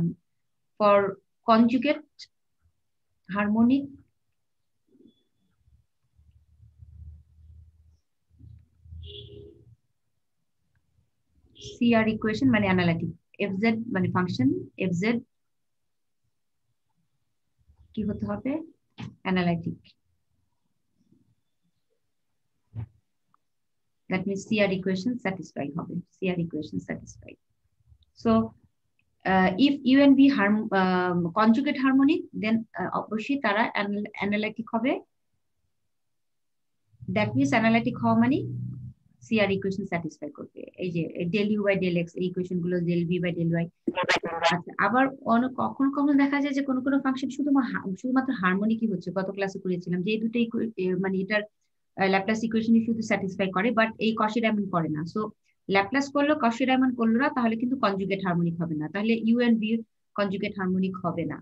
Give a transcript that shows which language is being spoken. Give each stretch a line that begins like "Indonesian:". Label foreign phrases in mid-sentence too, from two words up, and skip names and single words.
English: for conjugate harmonic CR equation মানে অ্যানালিটিক, FZ মানে ফাংশন, FZ
Bangla: কি হতে হবে,
English: অ্যানালিটিক। That means CR equation satisfied হবে, CR equation satisfied. So if U and B conjugate harmonic, then
Bangla: অবশ্যই তারা
English: analytic হবে। That means analytic
Bangla: হওয়া মানে
English: CR equation satisfy করবে।
Bangla: এই যে
English: del U by del X এই ইকুয়েশন গুলো del V by del Y।
Bangla: আচ্ছা, আবার কখনো কখনো দেখা যায় যে কোনো কোনো ফাংশন শুধুমাত্র হারমোনিকই হচ্ছে, গত ক্লাসে করেছিলাম যে এই দুটো মানে এটার
English: Laplace equation
Bangla: শুধু স্যাটিসফাই করে, বাট এই কশি ডায়মন্ড করে না। সো ল্যাপ্লাস করলো, কশি ডায়মন্ড করলো না, তাহলে কিন্তু
English: conjugate harmonic
Bangla: হবে না, তাহলে
English: U and B conjugate harmonic
Bangla: হবে না।